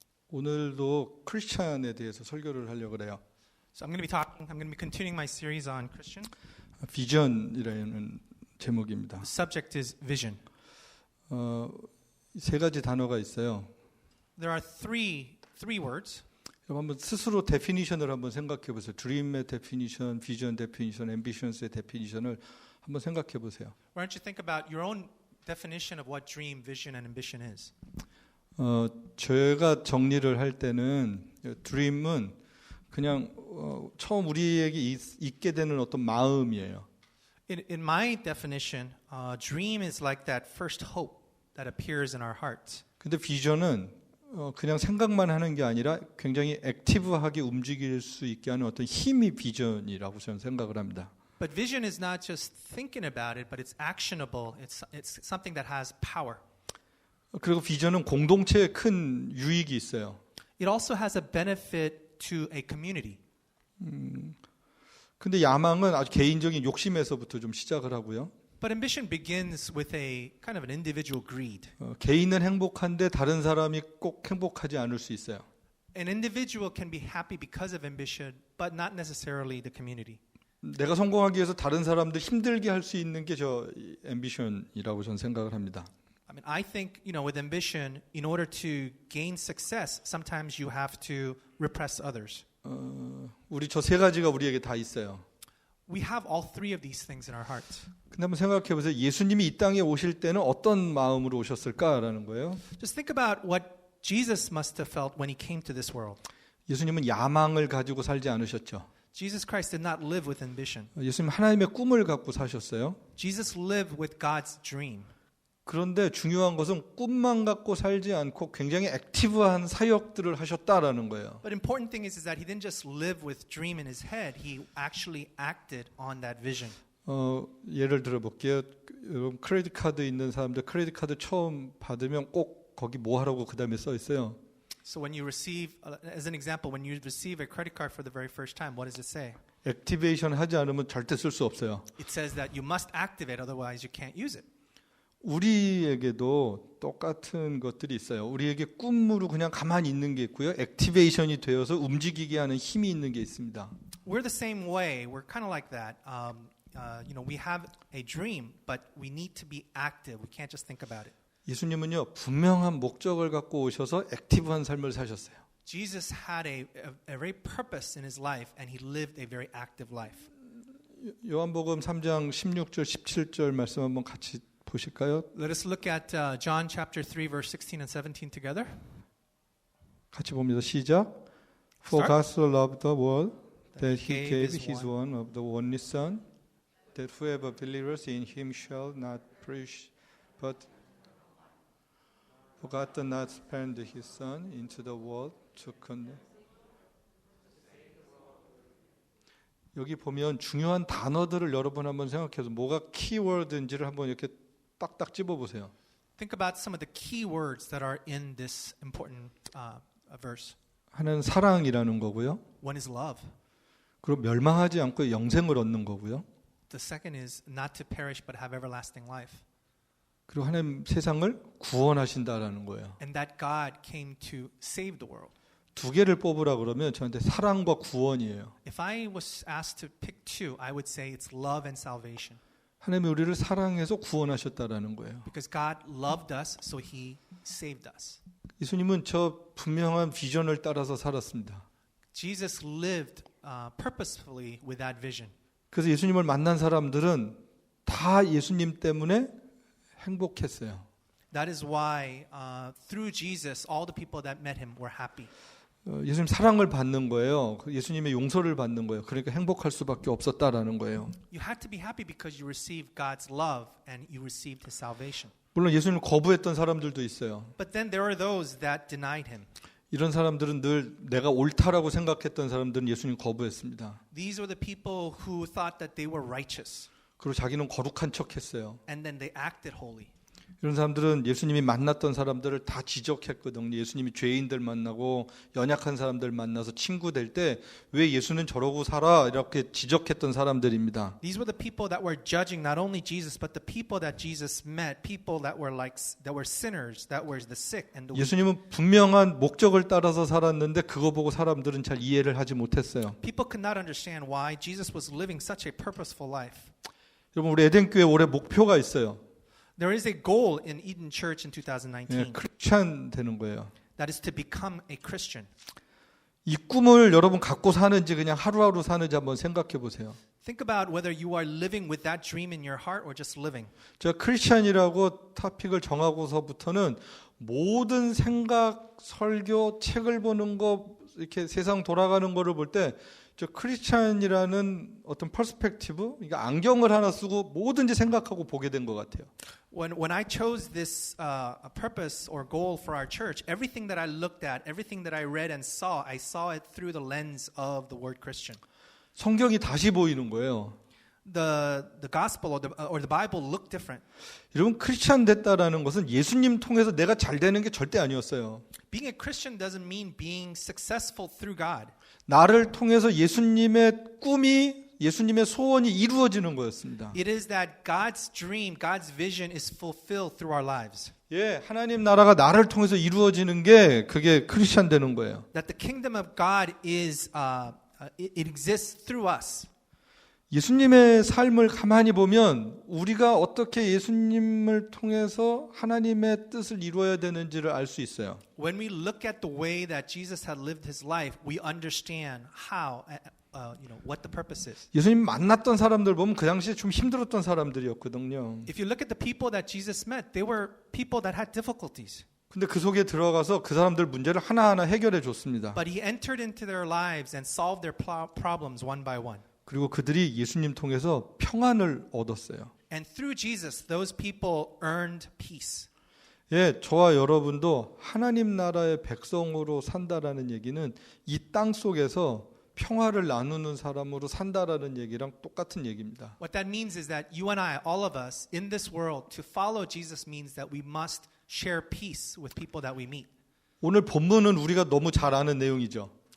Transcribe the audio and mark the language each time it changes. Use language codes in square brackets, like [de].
[ko] 오늘도 크리스찬에 대해서 설교를 하려고 그래요. [en] So I'm going to be continuing my series on Christian. [ko] 비전이라는 제목입니다. [en] The subject is vision. [ko] 세 가지 단어가 있어요. [en] There are three words. [ko] 여러분 한번 스스로 데피니션을 한번 생각해 보세요. 드림의 데피니션, 비전 데피니션, 앰비션스의 데피니션을 한번 생각해 보세요. [en] Why don't you think about your own definition of what dream, vision, and ambition is? [ko] 제가 정리를 할 때는 드림은 그냥 처음 우리에게 있게 되는 어떤 마음이에요. [en] In my definition, dream is like that first hope that appears in our hearts. [ko] 근데 비전은 그냥 생각만 하는 게 아니라 굉장히 액티브하게 움직일 수 있게 하는 어떤 힘이 비전이라고 저는 생각을 합니다. [en] But vision is not just thinking about it, but it's actionable. It's something that has power. [ko] 그리고 비전은 공동체에 큰 유익이 있어요. [en] It also has a benefit to a community. [ko] 근데 야망은 아주 개인적인 욕심에서부터 좀 시작을 하고요. [en] But ambition begins with a kind of an individual greed. [ko] 개인은 행복한데 다른 사람이 꼭 행복하지 않을 수 있어요. [en] An individual can be happy because of ambition, but not necessarily the community. [ko] 내가 성공하기 위해서 다른 사람들 힘들게 할 수 있는 게 저 앰비션이라고 저는 생각을 합니다. [en] I mean, I think, with ambition, in order to gain success, sometimes you have to repress others. [ko] 우리 저 세 가지가 우리에게 다 있어요. [en] We have all three of these things in our hearts. [ko] 근데 한번 생각해 보세요. 예수님이 이 땅에 오실 때는 어떤 마음으로 오셨을까라는 거예요. [en] Just think about what Jesus must have felt when he came to this world. [ko] 예수님은 야망을 가지고 살지 않으셨죠. [en] Jesus Christ did not live with ambition. [ko] 예수님 하나님의 꿈을 갖고 사셨어요. [en] Jesus lived with God's dream. [ko] 그런데 중요한 것은 꿈만 갖고 살지 않고 굉장히 액티브한 사역들을 하셨다라는 거예요. [en] But important thing is that he didn't just live with dream in his head. He actually acted on that vision. [ko] 예를 들어 볼게요. 여러분 크레딧 카드 있는 사람들 크레딧 카드 처음 받으면 꼭 거기 뭐 하라고 그다음에 써 있어요. [en] So when you receive, as an example, when you receive a credit card for the very first time, what does it say? [ko] 액티베이션 하지 않으면 절대 쓸 수 없어요. [en] It says that you must activate, otherwise you can't use it. [ko] 우리에게도 똑같은 것들이 있어요. 우리에게 꿈으로 그냥 가만히 있는 게 있고요. 액티베이션이 되어서 움직이게 하는 힘이 있는 게 있습니다. [en] We're the same way. We're kind of like that. We have a dream, but we need to be active. We can't just think about it. [ko] 예수님은요 분명한 목적을 갖고 오셔서 액티브한 삶을 사셨어요. [en] Jesus had a very purpose in his life, and he lived a very active life. [ko] 요한복음 3장 16절 17절 말씀 한번 같이 보실까요? [en] Let us look at John chapter 3 verse 16 and 17 together. [ko] 같이 봅니다. 시작. [en] For God so loved the world that he gave his one of the only Son, that whoever believes in him shall not perish, but for God did not send his Son into the world to condemn. [ko] 여기 보면 중요한 단어들을 여러분 한번 생각해서 뭐가 키워드인지를 한번 이렇게 딱딱 집어보세요. [en] Think about some of the key words that are in this important verse. [ko] 하나는 사랑이라는 거고요. [en] One is love. [ko] 그리고 멸망하지 않고 영생을 얻는 거고요. [en] The second is not to perish but have everlasting life. [ko] 그리고 하나님 세상을 구원하신다라는 거예요. [en] And that God came to save the world. [ko] 두 개를 뽑으라 그러면 저한테 사랑과 구원이에요. [en] If I was asked to pick two, I would say it's love and salvation. [ko] 하나님이 우리를 사랑해서 구원하셨다라는 거예요. [en] Because God loved us, so He saved us. [ko] 예수님은 저 분명한 비전을 따라서 살았습니다. [en] Jesus lived purposefully with that vision. [ko] 그래서 예수님을 만난 사람들은 다 예수님 때문에 행복했어요. [en] That is why through Jesus, all the people that met Him were happy. [ko] 예수님 사랑을 받는 거예요. 예수님의 용서를 받는 거예요. 그러니까 행복할 수밖에 없었다라는 거예요. [en] You had to be happy because you received God's love and you received His salvation. [ko] 물론 예수님을 거부했던 사람들도 있어요. [en] But then there are those that denied Him. [ko] 이런 사람들은 늘 내가 옳다라고 생각했던 사람들은 예수님 거부했습니다. [en] These were the people who thought that they were righteous. [ko] 그리고 자기는 거룩한 척했어요. [en] And then they acted holy. [ko] 이런 사람들은 예수님이 만났던 사람들을 다 지적했거든요. 예수님이 죄인들 만나고 연약한 사람들 만나서 친구 될 때 왜 예수는 저러고 살아? 이렇게 지적했던 사람들입니다. [en] These were the people that were judging not only Jesus, but the people that Jesus met, people that were sinners, that were the sick and the weak. [ko] 예수님은 분명한 목적을 따라서 살았는데 그거 보고 사람들은 잘 이해를 하지 못했어요. [en] People could not understand why Jesus was living such a purposeful life. [ko] 여러분 우리 에덴교회 올해 목표가 있어요. [en] There is a goal in Eden Church in 2019. [ko] 크리스찬 되는 거예요. [en] That is to become a Christian. [ko] 이 꿈을 여러분 갖고 사는지 그냥 하루하루 사는지 한번 생각해 보세요. [en] Think about whether you are living with that dream in your heart or just living. [ko] 제가 크리스찬이라고 토픽을 정하고서부터는 모든 생각, 설교, 책을 보는 거 이렇게 세상 돌아가는 거를 볼 때 저 크리스찬이라는 어떤 퍼스펙티브, 그러니까 안경을 하나 쓰고 뭐든지 생각하고 보게 된 것 같아요. [en] When I chose this purpose or goal for our church, everything that I looked at, everything that I read and saw, I saw it through the lens of the word Christian. [ko] 성경이 다시 보이는 거예요. [en] The gospel or the Bible looked different. [ko] 여러분 크리스찬 됐다라는 것은 예수님 통해서 내가 잘 되는 게 절대 아니었어요. [en] Being a Christian doesn't mean being successful through God. [ko] 나를 통해서 예수님의 꿈이, 예수님의 소원이 이루어지는 거였습니다. [en] It is that God's dream, God's vision is fulfilled through our lives. [ko] 예, 하나님 나라가 나를 통해서 이루어지는 게 그게 크리스찬 되는 거예요. [en] That the kingdom of God is it exists through us. [ko] 예수님의 삶을 가만히 보면 우리가 어떻게 예수님을 통해서 하나님의 뜻을 이루어야 되는지를 알 수 있어요. [en] When we look at the way that Jesus had lived his life, we understand how, what the purpose is. [ko] 예수님 만났던 사람들 보면 그 당시에 좀 힘들었던 사람들이었거든요. [en] If you look at the people that Jesus met, they were people that had difficulties. [ko] 근데 그 속에 들어가서 그 사람들 문제를 하나하나 해결해 줬습니다. [en] But he entered into their lives and solved their problems one by one. [ko] 그리고 그들이 예수님 통해서 평안을 얻었어요. [en] And through Jesus, those people earned peace. [ko] 예, 저와 여러분도 하나님 나라의 백성으로 산다라는 얘기는 이 땅 속에서 평화를 나누는 사람으로 산다라는 얘기랑 똑같은 얘기입니다. [en] What that means is that you and I, all of us in this world, to follow Jesus means that we must share peace with people that we meet. [ko] 오늘 본문은 우리가 너무 잘 아는 내용이죠.